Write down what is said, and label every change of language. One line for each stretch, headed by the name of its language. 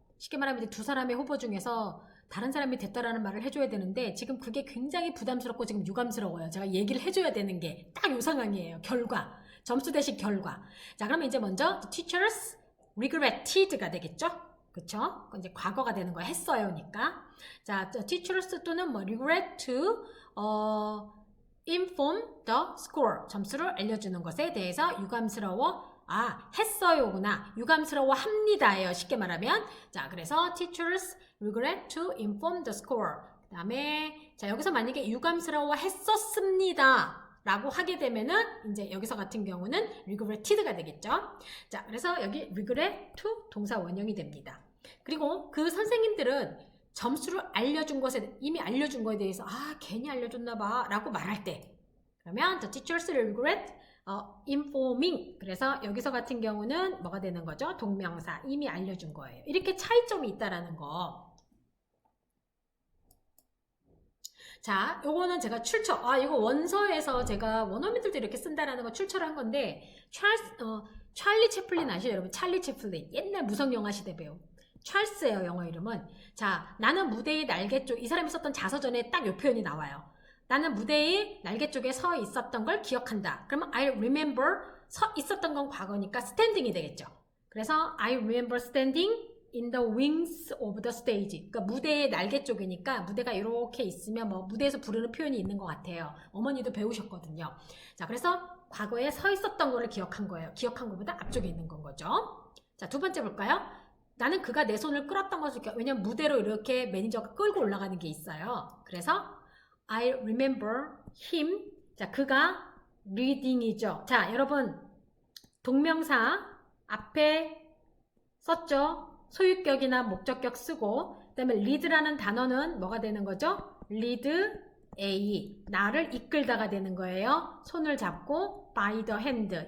Korean: 쉽게 말하면 이제 두 사람의 후보 중에서 다른 사람이 됐다라는 말을 해줘야 되는데 지금 그게 굉장히 부담스럽고 지금 유감스러워요. 제가 얘기를 해줘야 되는 게 딱 요 상황이에요. 결과. 점수 대신 결과. 자, 그러면 이제 먼저
English: teachers regretted
Korean: 가 되겠죠? 그쵸? 이제 과거가 되는 거야. 했어요니까.
English: 자, teachers
Korean: 또는 뭐
English: regret to inform the score.
Korean: 점수를 알려주는 것에 대해서 유감스러워. 했어요구나. 유감스러워 합니다예요. 쉽게 말하면. 자, 그래서
English: teachers regret to inform the score.
Korean: 그 다음에 자, 여기서 만약에 유감스러워 했었습니다. 라고 하게 되면은 이제 여기서 같은 경우는 regretted가 되겠죠. 자, 그래서 여기 regret to 동사 원형이 됩니다. 그리고 그 선생님들은 점수를 알려준 것에 이미 알려준 거에 대해서 괜히 알려줬나 봐 라고 말할 때 그러면
English: the teachers regret informing.
Korean: 그래서 여기서 같은 경우는 뭐가 되는 거죠? 동명사 이미 알려준 거예요. 이렇게 차이점이 있다라는 거. 자, 요거는 제가 이거 원서에서 제가 원어민들도 이렇게 쓴다라는 거 출처를 한 건데, 찰리 채플린 아시죠, 여러분? 찰리 채플린. 옛날 무성 영화 시대 배우. 찰스예요, 영어 이름은. 자, 나는 무대의 날개 쪽, 이 사람이 썼던 자서전에 딱 요 표현이 나와요. 나는 무대의 날개 쪽에 서 있었던 걸 기억한다. 그러면
English: I remember,
Korean: 서 있었던 건 과거니까 standing이 되겠죠.
English: 그래서 I remember standing in the wings of the stage.
Korean: 그러니까 무대의 날개 쪽이니까 무대가 이렇게 있으면 뭐 무대에서 부르는 표현이 있는 것 같아요. 어머니도 배우셨거든요. 자, 그래서 과거에 서 있었던 거를 기억한 거예요. 기억한 것보다 앞쪽에 있는 건 거죠. 자, 두 번째 볼까요? 나는 그가 내 손을 끌었던 것을 왜냐면 무대로 이렇게 매니저가 끌고 올라가는 게 있어요. 그래서
English: I remember him
Korean: 자, 그가 reading이죠. 자, 여러분 동명사 앞에 썼죠? 소유격이나 목적격 쓰고 그 다음에 lead라는 단어는 뭐가 되는 거죠? lead A, 나를 이끌다가 되는 거예요. 손을 잡고
English: by the hand.